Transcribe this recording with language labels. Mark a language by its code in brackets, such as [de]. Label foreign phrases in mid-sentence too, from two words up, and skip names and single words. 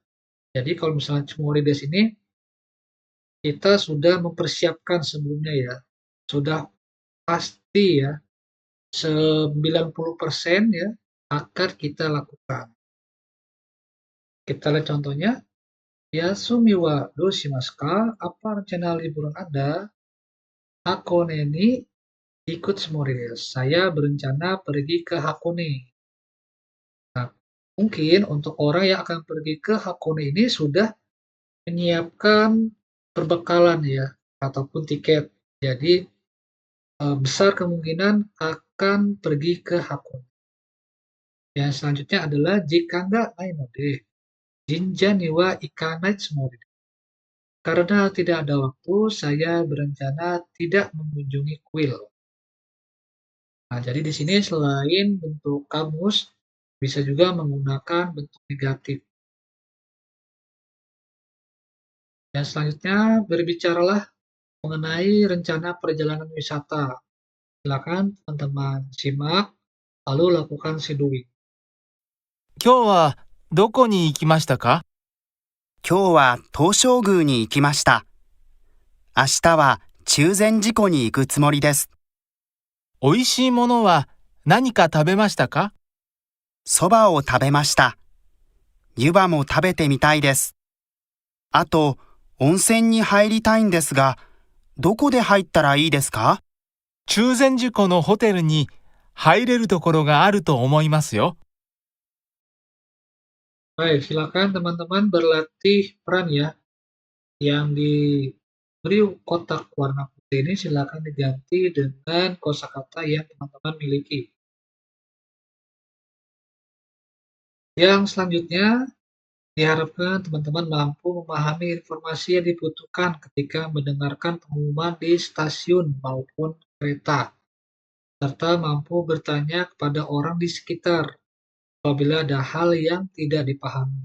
[id] Jadi kalau misalnya morides ini kita sudah mempersiapkan sebelumnya ya, sudah pasti ya 90% ya akan kita lakukan. Kita lihat contohnya. [ja] 休みはどうしますか? [id] Apa rencana liburan Anda? [ja] 箱根に行くつもりです. [id] Saya berencana pergi ke Hakone. Nah, mungkin untuk orang yang akan pergi ke Hakone ini sudah menyiapkan perbekalan ya ataupun tiket. Jadi besar kemungkinan akan pergi ke Hakone. Yang selanjutnya adalah [ja] 時間がないので神社には行かないつもりです. [id] Karena tidak ada waktu, saya berencana tidak mengunjungi kuil. Nah, jadi di sini selain bentuk kamus, bisa juga menggunakan bentuk negatif. Dan selanjutnya berbicaralah mengenai rencana perjalanan wisata. Silakan teman-teman simak, lalu lakukan shadowing. [ja] 今日はどこに行きましたか？今日は東照宮に行きました。明日は中禅寺湖に行くつもりです。美味しいものは何か食べましたか？そばを食べました。湯葉も食べてみたいです。あと、温泉に入りたいんですが、どこで入ったらいいですか？中禅寺湖のホテルに入れるところがあると思いますよ。 [id] Baik, silakan teman-teman berlatih peran ya. Yang diberi kotak warna putih ini silakan diganti dengan kosakata yang teman-teman miliki. Yang selanjutnya, diharapkan teman-teman mampu memahami informasi yang dibutuhkan ketika mendengarkan pengumuman di stasiun maupun kereta, serta mampu bertanya kepada orang di sekitar apabila ada hal yang tidak dipahami.